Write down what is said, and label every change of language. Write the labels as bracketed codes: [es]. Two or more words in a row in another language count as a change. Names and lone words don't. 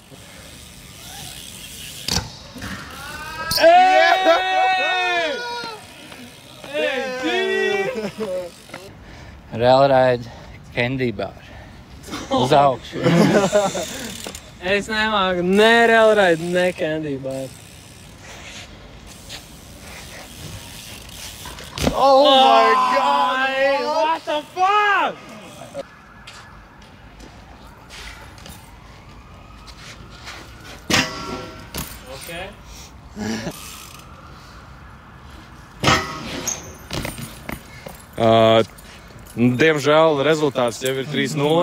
[en] Railride candy bar. [lv] Uz augšu. Es nemāku ne railride, ne [en] candy bar. Oh my God! What the fuck? Okay. [lv] Diemžēl rezultāts jau ir 3-0.